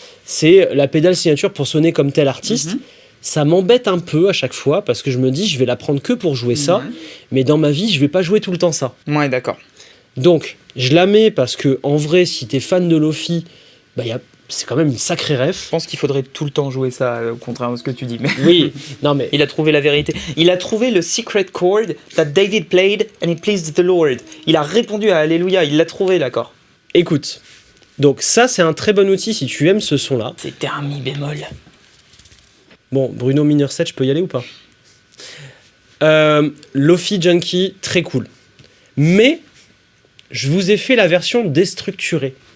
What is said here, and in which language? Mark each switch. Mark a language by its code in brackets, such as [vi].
[fr] C'est la pédale signature pour sonner comme tel artiste. Ça m'embête un peu à chaque fois parce que je me dis, je vais la prendre que pour jouer ça. Mais dans ma vie, je vais pas jouer tout le temps ça. Ouais, d'accord. Donc, je la mets parce que, en vrai, si t'es fan de Lo-Fi, c'est quand même une sacrée ref. Je pense qu'il faudrait tout le temps jouer ça, au contraire de ce que tu dis. Mais oui, non mais... Il a trouvé la vérité. Il a trouvé le [en] secret chord that David played and it pleased the Lord. [fr] Il a répondu à Alléluia, il l'a trouvé, d'accord. Écoute, donc ça, c'est un très bon outil si tu aimes ce son-là. C'était un mi bémol. Bon, Bruno Minor 7, je peux y aller ou pas? Lo-Fi Junkie, très cool. Mais, je vous ai fait la version déstructurée.